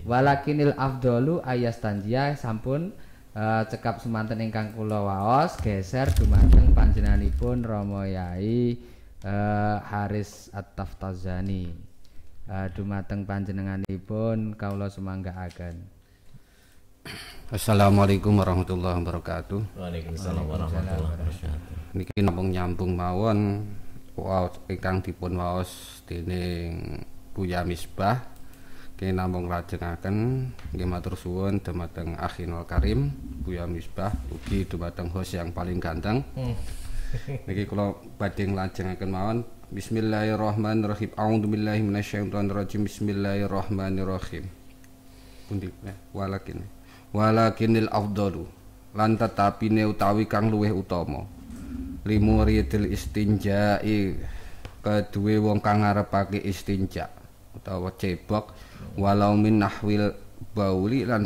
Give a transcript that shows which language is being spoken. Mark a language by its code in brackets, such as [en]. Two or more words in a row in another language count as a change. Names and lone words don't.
[ar] ولكن الأفضل أن يستنجي [jv] sampun cekap semanten ingkang kula waos geser dumateng panjenenganipun Rama Yai Haris At-Taftazani. Dumateng panjenenganipun kawula semanggaaken. [ar] السلام عليكم ورحمة الله وبركاته. وعليكم السلام ورحمة الله وبركاته. [jv] Niki nyambung mawon waos ingkang dipun waos dening Buya Misbah nggih namung lajengaken nggih matur suwun dumateng [ar] أخينا الكريم [jv] Buya Misbah ugi dumateng host [id] yang paling ganteng. [jv] Niki kula badhe nglajengaken mawon. [ar] Bismillahirrahmanirrahim. أعوذ بالله من الشيطان الرجيم. Bismillahirrahmanirrahim. [jv] Pundi [ar] ولكن الأفضل [jv] lan tetapine utawi kang luwih utama [ar] لمريد الاستنجاء [jv] keduwe wong kang ngarepake istinja utawa cebok [ar] ولو من نحو البول [jv] lan